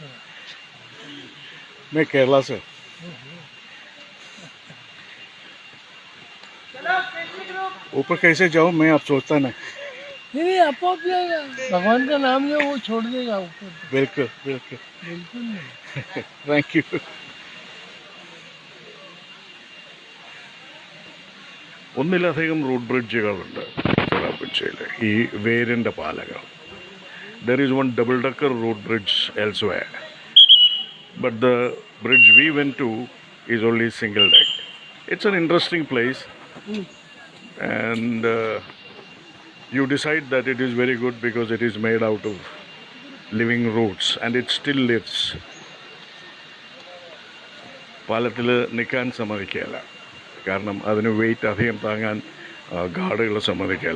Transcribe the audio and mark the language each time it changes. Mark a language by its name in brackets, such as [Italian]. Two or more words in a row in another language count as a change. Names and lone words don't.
[Hindi] मैं केरला से. ऊपर कैसे जाऊँ मैं अब सोचता नहीं. नहीं आप जाएगा. भगवान का नाम ले, वो छोड़ देगा ऊपर. बिल्कुल नहीं. [English] thank you. [Malayalam] ഒന്നിലധികം റൂട്ട് ബ്രിഡ്ജുകളുണ്ട് ചിറാപുഞ്ചിയിൽ, ഈ വേരിൻ്റെ പാലങ്ങൾ. [English] There is one double decker root bridge elsewhere, but the bridge we went to is only single deck. It's an interesting place, Mm. and you decide that it is very good because it is made out of living roots and it still lives. [Malayalam] പാലത്തിൽ നിൽക്കാൻ സമ്മതിക്കുകയില്ല, കാരണം അതിന് വെയിറ്റ് അധികം താങ്ങാൻ ഗാർഡുകൾ സമ്മതിക്കുകയില്ല.